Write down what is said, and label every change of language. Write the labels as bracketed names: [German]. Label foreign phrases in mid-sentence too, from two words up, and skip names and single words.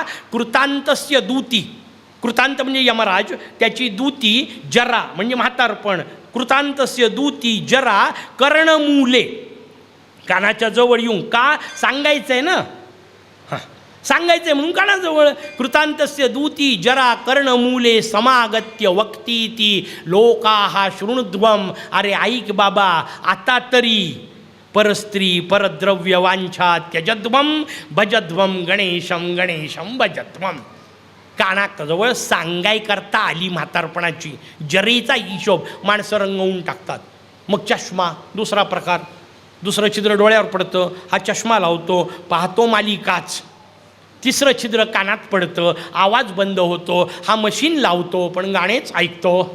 [Sanskrit] कृतांतस्य दूती. [Marathi] कृतांत म्हणजे यमराज, त्याची दूती जरा म्हणजे म्हातारपण. [Sanskrit] कृतांतस्य दूती जरा कर्णमूले, [Marathi] कानाच्या जवळ येऊन. का? सांगायचं आहे ना. हां, सांगायचं आहे म्हणून कानाजवळ. [Sanskrit] कृतांतस्य दूती जरा कर्णमूले समागत्य वक्तीती लोकाहा शृणुध्वम. [Marathi] अरे ऐक बाबा, आता तरी [Sanskrit] परस्त्री परद्रव्य वांछा त्यजध्वम भजध्वम गणेशम गणेशम भजध्वम. [Marathi] कानाजवळ सांगाय करता आली म्हातारपणाची. जरीचा हिशोब माणसं रंगवून टाकतात. मग चष्मा दुसरा प्रकार. दुसरं छिद्र डोळ्यावर पडतं, हा चष्मा लावतो, पाहतो मालिकाच. तिसरं छिद्र कानात पडतं, आवाज बंद होतो, हा मशीन लावतो पण गाणेच ऐकतो.